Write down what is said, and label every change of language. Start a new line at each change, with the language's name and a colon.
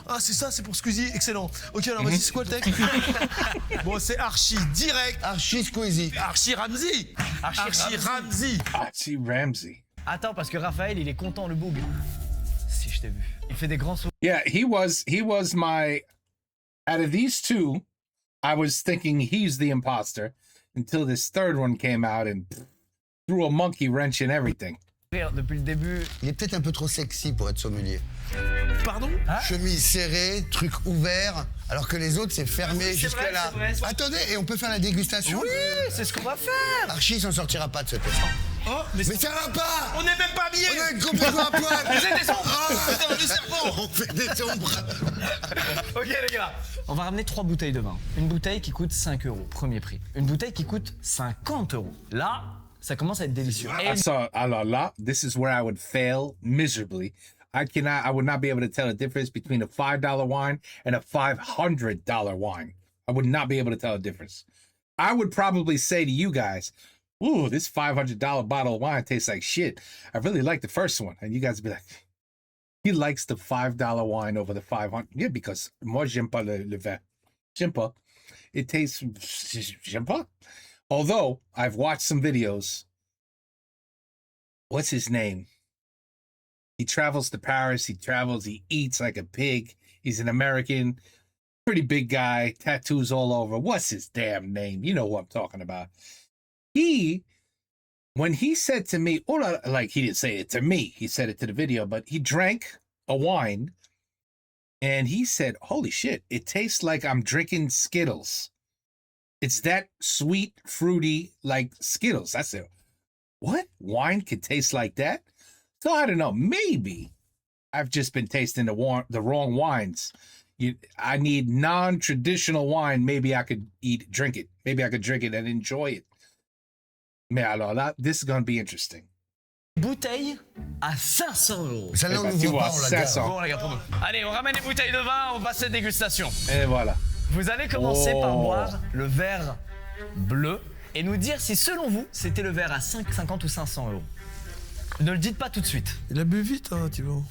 French: Ah, c'est ça, c'est pour Squeezie, excellent. Ok, alors vas-y, c'est quoi le texte? Bon, c'est Archie, direct. Archie Squeezie. Archie Ramsey. Archie Ramsey. Archie Ramsey. Attends, parce que Raphaël, il est content, le boug. Si je t'ai vu. Il fait des grands sauts.
English: Yeah, he was my. Out of these two, I was thinking he's the imposter until this third one came out and threw a monkey wrench in everything.
French: Depuis le début. Il est peut-être un peu trop sexy pour être sommelier. Pardon? Chemise serrée, truc ouvert, alors que les autres c'est fermé c'est jusqu'à vrai, là. c'est vrai. Attendez, et on peut faire la dégustation? Oui, c'est ce qu'on va faire. Archie s'en sortira pas de ce test. Oh, mais ça va pas! On n'est même pas habillés! On est complètement à poil! Mais c'est des ombres! Putain, le serpent! On fait des ombres! Ok les gars, on va ramener 3 bouteilles de vin. Une bouteille qui coûte 5 €, premier prix. Une bouteille qui coûte 50 €. Là, ça commence à être délicieux. Alors là,
English: this is where I would fail miserably. I would not be able to tell the difference between a $5 wine and a $500 wine. I would not be able to tell the difference. I would probably say to you guys, ooh, this $500 bottle of wine tastes like shit. I really like the first one. And you guys would be like, he likes the $5 wine over the 500. Yeah, because
French: moi, j'aime pas le vin. J'aime pas.
English: It tastes,
French: j'aime pas.
English: Although, I've watched some videos. What's his name? He travels to Paris. He eats like a pig. He's an American, pretty big guy, tattoos all over. What's his damn name? You know who I'm talking about. When he said to me, like he didn't say it to me, he said it to the video, but he drank a wine and he said, holy shit, it tastes like I'm drinking Skittles. It's that sweet, fruity, like Skittles. I said, what? Wine could taste like that? So I don't know. Maybe I've just been tasting the wrong wines. I need non-traditional wine. Maybe I could drink it. Maybe I could drink it and enjoy it.
French: Mais alors là,
English: this is going to be interesting.
French: Bouteille à 500 €. Celle-là, on tu n'ouvre vois, pas, on la garde. 500. Bon, les gars, pour nous. Allez, on ramène les bouteilles de vin, on passe cette dégustation. Et voilà. Vous allez commencer par boire le verre bleu et nous dire si, selon vous, c'était le verre à 50 ou 500 €. Ne le dites pas tout de suite. Il a bu vite, hein, Thibaut.